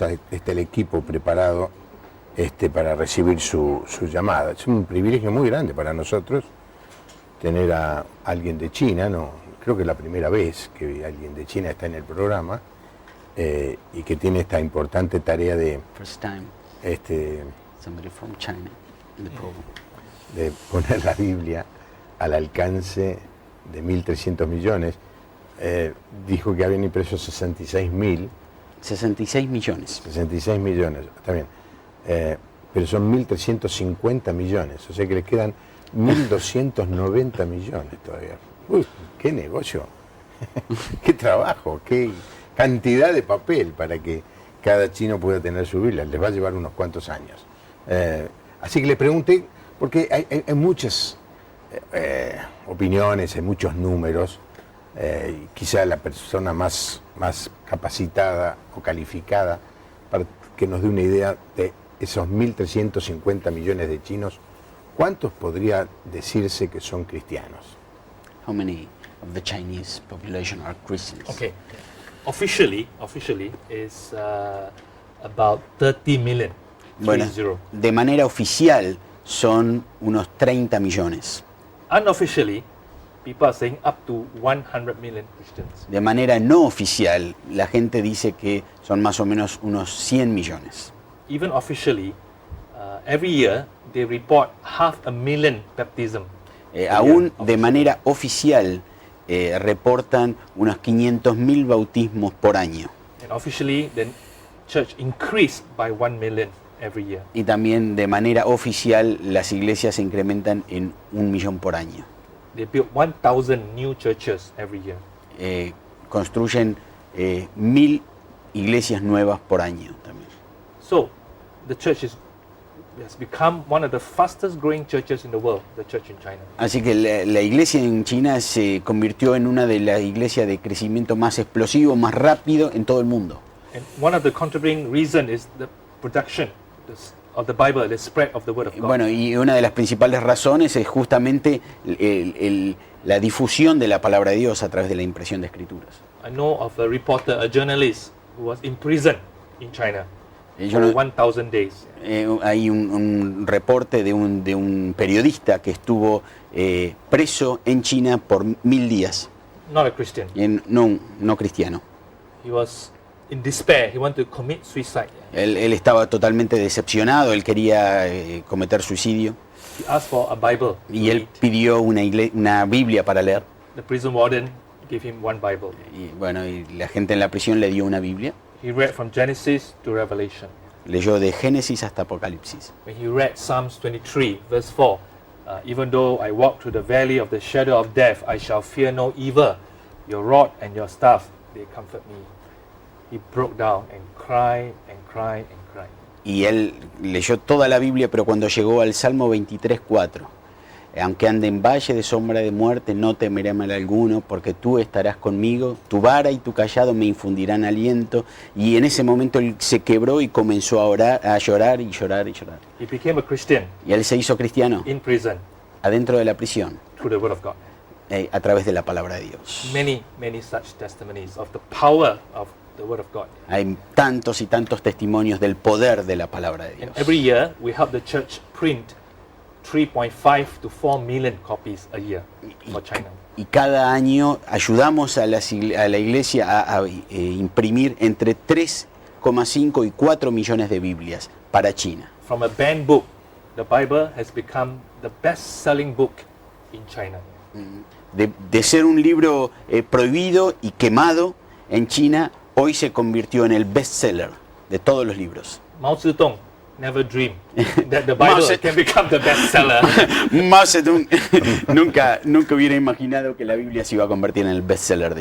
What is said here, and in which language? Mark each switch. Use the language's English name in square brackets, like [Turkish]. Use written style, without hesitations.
[Spanish] Está el equipo preparado para recibir su llamada. Es un privilegio muy grande para nosotros tener a alguien de China, no, creo que es la primera vez que alguien de China está en el programa y que tiene esta importante tarea de [English] First time somebody from China in the program. [Spanish] de poner la Biblia al alcance de 1.300 millones. Dijo que habían impreso 66.000, 66 millones. 66 millones, está bien, pero son 1.350 millones, o sea que le quedan 1.290 millones todavía. Uy, qué negocio, qué trabajo, qué cantidad de papel para que cada chino pueda tener su Biblia. Les va a llevar unos cuantos años. Así que le pregunté, porque hay muchas opiniones, hay muchos números. Quizá la persona más capacitada o calificada para que nos dé una idea de esos 1.350 millones de chinos, ¿cuántos podría decirse que son cristianos? [English] How many of the Chinese population are Christians? Okay. Officially is about 30 million. [Spanish] Bueno, 30. de manera oficial son unos 30 millones. [English] Unofficially, people are saying up to 100 million Christians. [Spanish] De manera no oficial, la gente dice que son más o menos unos 100 millones. [English] Even officially, every year they report 500,000 baptism. [Spanish] Aún de manera oficial reportan unos 500.000 bautismos por año. [English] And officially, the church increased by 1 million every year. [Spanish] Y también de manera oficial las iglesias se incrementan en 1 millón por año. [English] They built 1,000 new churches every year. [Spanish] Construyen 1.000 iglesias nuevas por año también. [English] So, the church is has become one of the fastest growing churches in the world, the church in China. [Spanish] Así que la iglesia en China se convirtió en una de las iglesias de crecimiento más explosivo, más rápido en todo el mundo. [English] And one of the contributing reason is the production of the Bible, the spread of the Word of God. [Spanish] Bueno, y una de las principales razones es justamente la difusión de la palabra de Dios a través de la impresión de escrituras. [English] I know of a reporter, a journalist, who was in prison in China [Spanish] Yo [English] for [Spanish] no- [English] 1,000 days. [Spanish] Hay un reporte de un periodista que estuvo preso en China por 1000 días, [English] Not a Christian. [Spanish] no cristiano. [English] He was in despair. He wanted to commit suicide. [Spanish] Él estaba totalmente decepcionado, él quería cometer suicidio [English] He asked for a Bible to [Spanish] y él [English] read. [Spanish] pidió una Biblia para leer. [English] The prison warden gave him one Bible. [Spanish] Y bueno, y la gente en la prisión le dio una Biblia. [English] He read from Genesis to Revelation. [Spanish] Leyó de Génesis hasta Apocalipsis. [English] When he read Psalms 23, verse 4, even though I walk through the valley of the shadow of death, I shall fear no evil. Your rod and your staff, they comfort me. He broke down and cried and cried and cried. [Spanish] Y él leyó toda la Biblia, pero cuando llegó al Salmo 23:4, aunque ande en valle de sombra de muerte, no temeré mal alguno, porque tú estarás conmigo, tu vara y tu callado me infundirán aliento. Y en ese momento él se quebró y comenzó a llorar y llorar y llorar. [English] He became a Christian [Spanish] Y él se hizo cristiano [English] in prison [Spanish] adentro de la prisión, [English] through the Word of God. [Spanish] a través de la palabra de Dios. [English] Many, many such testimonies of the power of the Word of God. [Spanish] Hay tantos y tantos testimonios del poder de la palabra de [English] And [Spanish] Dios. [English] every year, we help the church print 3.5 to 4 million copies a year for China. [Spanish] Y cada año ayudamos a la iglesia a imprimir entre 3,5 y 4 millones de Biblias para China. [English] From a banned book, the Bible has become the best-selling book in China. [Spanish] De ser un libro prohibido y quemado en China, hoy se convirtió en el bestseller de todos los libros. [English] Mao Zedong never dreamed that the [Spanish] Mao [English] Bible [Spanish] Zedong- [English] can become the bestseller. [Spanish] Mao Zedong nunca hubiera imaginado que la Biblia se iba a convertir en el bestseller de